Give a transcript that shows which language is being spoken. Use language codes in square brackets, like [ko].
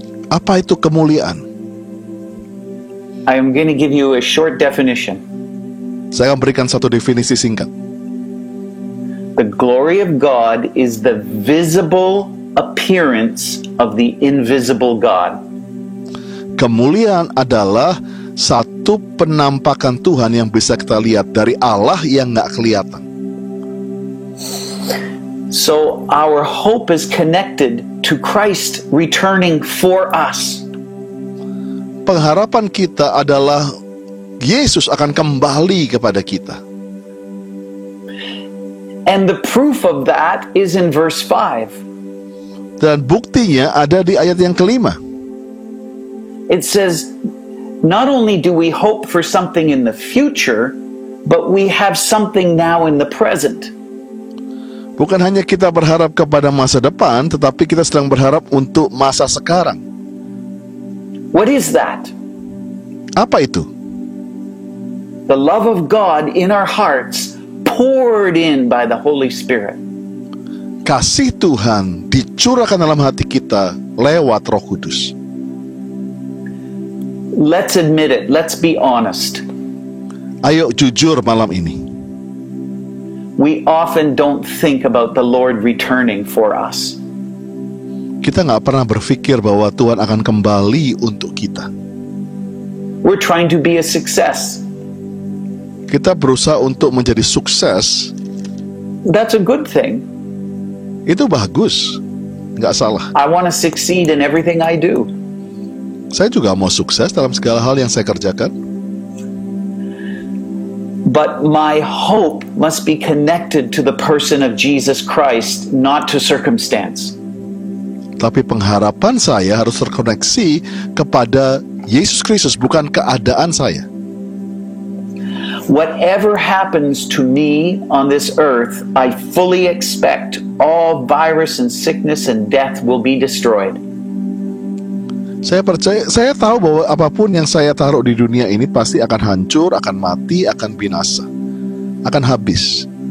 [id] Apa itu kemuliaan? [en] I am going to give you a short definition. [id] Saya akan berikan satu definisi singkat. [en] The glory of God is the visible appearance of the invisible God. [id] Kemuliaan adalah satu penampakan Tuhan yang bisa kita lihat dari Allah yang nggak kelihatan. [en] So our hope is connected to Christ returning for us. [id] Pengharapan kita adalah Yesus akan kembali kepada kita. [en] And the proof of that is in verse 5. [id] Dan buktinya ada di ayat yang kelima. [en] It says, not only do we hope for something in the future, but we have something now in the present. [id] Bukan hanya kita berharap kepada masa depan, tetapi kita sedang berharap untuk masa sekarang. [en] What is that? [id] Apa itu? [en] The love of God in our hearts, poured in by the Holy Spirit. [id] Kasih Tuhan dicurahkan dalam hati kita lewat Roh Kudus. [en] Let's admit it. Let's be honest. [id] Ayo jujur malam ini. [en] We often don't think about the Lord returning for us. [id] Kita nggak pernah berpikir bahwa Tuhan akan kembali untuk kita. [en] We're trying to be a success. [id] Kita berusaha untuk menjadi sukses. [en] That's a good thing. [id] Itu bagus, nggak salah. [en] I want to succeed in everything I do. [id] Saya juga mau sukses dalam segala hal yang saya kerjakan. [en] But my hope must be connected to the person of Jesus Christ, not to circumstance. [id] Tapi pengharapan saya harus terkoneksi kepada Yesus Kristus, bukan keadaan saya. [en] Whatever happens to me on this earth, I fully expect all virus and sickness and death will be destroyed. [id] Saya tahu bahwa apapun yang saya taruh di dunia ini pasti akan hancur, akan mati, akan binasa, akan habis.